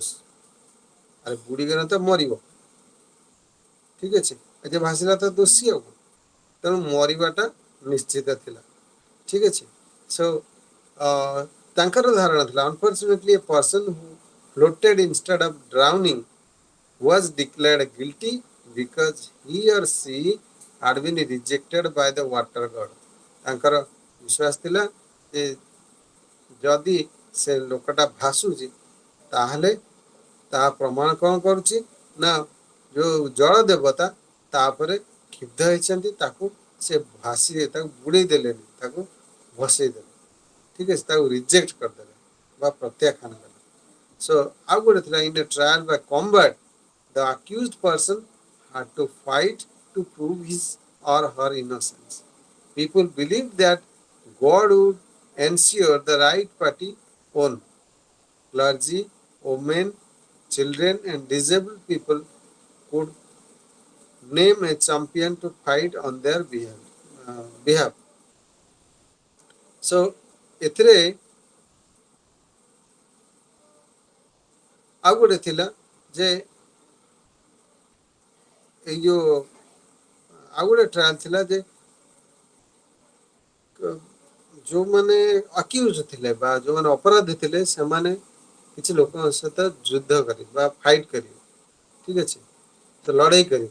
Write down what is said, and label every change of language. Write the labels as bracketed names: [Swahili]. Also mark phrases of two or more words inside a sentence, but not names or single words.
[Odia] ଆରେ ବୁଡ଼ିଗଲା ତ ମରିବ, ଠିକ ଅଛି, ଯେ ଭାସିଲା ତ ଦୋଷୀ ଆଉ, ତେଣୁ ମରିବାଟା ନିଶ୍ଚିତ ଥିଲା, ଠିକ ଅଛି। ସୋ ତାଙ୍କର ଧାରଣା ଥିଲା [English] unfortunately a person who floated instead of drowning was declared guilty because he or she had been rejected by the water god. [Odia] ତାଙ୍କର ବିଶ୍ୱାସ ଥିଲା ଯେ ଯଦି ସେ ଲୋକଟା ଭାସୁଛି ତାହେଲେ ତାହା ପ୍ରମାଣ କ'ଣ କରୁଛି ନା ଯେଉଁ ଜଳ ଦେବତା ତାପରେ କ୍ଷୁବ୍ଧ ହେଇଛନ୍ତି, ତାକୁ ସେ ତାକୁ ବୁଡ଼େଇ ଦେଲେନି, ତାକୁ ଭସେଇ ଦେଲେ, ଠିକ ଅଛି, ତାକୁ ରିଜେକ୍ଟ କରିଦେଲେ ବା ପ୍ରତ୍ୟାଖ୍ୟାନ କଲେ। ସୋ ଆଉ ଗୋଟେ ଥିଲା [English] in a trial by combat the accused person had to fight to prove his or her innocence. People believed that God would ensure the right party won. Clergy, women, children and disabled people could name a champion to fight on their behalf. [Odia] So ଏଥିରେ ଆଉ ଗୋଟେ ଥିଲା ଯେ ଏଇ ଯୋଉ ଆଉ ଗୋଟେ ଟ୍ରାଏଲ ଥିଲା ଯେ ଯେଉଁମାନେ ଆକ୍ୟୁଜ ଥିଲେ ବା ଯେଉଁମାନେ ଅପରାଧୀ ଥିଲେ ସେମାନେ କିଛି ଲୋକଙ୍କ ସହିତ ଯୁଦ୍ଧ କରିବେ ବା ଫାଇଟ୍ କରିବେ, ଠିକ ଅଛି, ତ ଲଢ଼େଇ କରିବେ।